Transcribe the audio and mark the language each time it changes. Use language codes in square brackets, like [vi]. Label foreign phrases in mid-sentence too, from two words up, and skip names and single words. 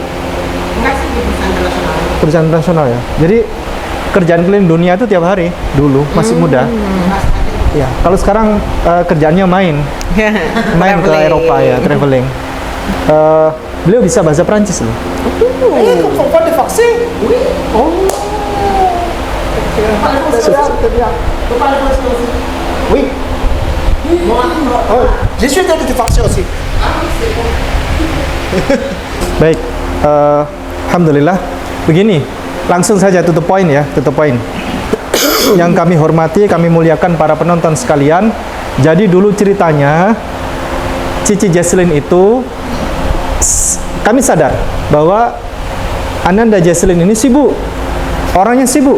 [id] Perusahaan internasional ya. Jadi kerjaan keliling dunia itu tiap hari dulu, masih muda. Ya, kalau sekarang kerjaannya main ke Eropa ya, traveling. Beliau bisa bahasa Prancis loh. Kok divaksin? [fr] Oh. Oui. Oh, je suis allé divaksin aussi. [id] Baik, alhamdulillah. Begini, langsung saja tutup poin ya, tutup poin. Yang kami hormati, kami muliakan para penonton sekalian. Jadi dulu ceritanya Cici Jaslin itu, kami sadar bahwa Ananda Jaslin ini sibuk, orangnya sibuk.